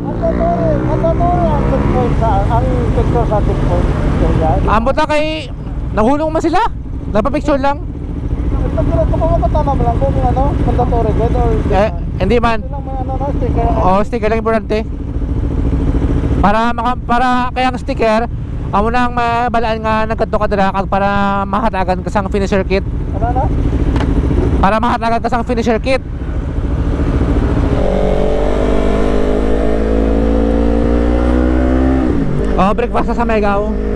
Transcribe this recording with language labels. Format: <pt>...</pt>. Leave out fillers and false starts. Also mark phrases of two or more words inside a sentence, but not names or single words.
<hil>Ang checkpoint ang picture sa checkpoint. Ambot na kay... Nahulong man sila? Nagpa-picture lang? Tama mo lang kung ano,</hil> <en>mandatory good or</en> <hil>Hindi man. lang may ano na sticker. Oo, sticker lang importante. Para kaya ang sticker, amo nang mabalaan nga nagkadto ka dira kag para mahatagan ka sang</hil> <en>finisher kit.</en> <hil>Ano na? Para mahatagan ka sang</hil> <en>finisher kit.</en> <hil>Oh, breakfast na sa Megaw.</hil>